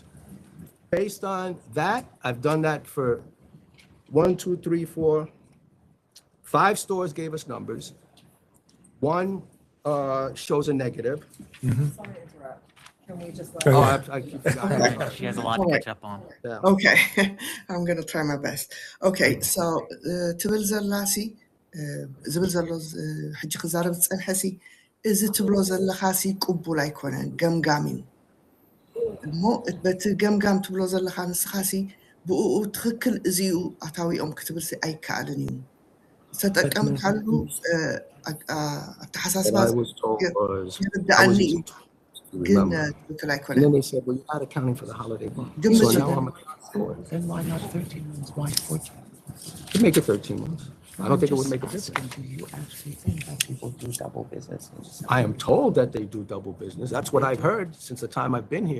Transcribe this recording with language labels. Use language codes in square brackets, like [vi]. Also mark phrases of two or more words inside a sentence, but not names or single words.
[en] Based on that, I've done that for 1, 2, 3, 4, 5 stores gave us numbers. One shows a negative. Sorry to interrupt. Can we just Oh, let? I keep forgetting. She has a lot to catch up on. Yeah. Okay, I'm gonna try my best. Okay, so [ti] ትብል ዘላሲ ዝብል ዘሎ ሕጂ ክዛረብ ዝፀንሐሲ እዚ ትብሎ ዘለኻሲ ቅቡል ኣይኮነን ገምጋም እዩ እሞ በቲ ገምጋም ትብሎ ዘለኻ ንስኻሲ ብኡ ትክክል እዚኡ ኣታዊኦም ክትብልሲ ኣይከኣልን እዩ ዝተጠቀምካሉ ኣተሓሳስባ ይርዳእኒ እዩ ግን ትክክል [en] And then [ti] ኣይኮነን [en] they said, well, you're not accounting for the holiday bump. [ti] ግምት [en] So [ti] እዩ [en] now I'm accounting for it. Then why not 13 months? Why 14? To make it 13 months. I don't think it would make a difference. Do you actually think that people do double business? I am told that they do double business. That's what I've heard since the time I've been here.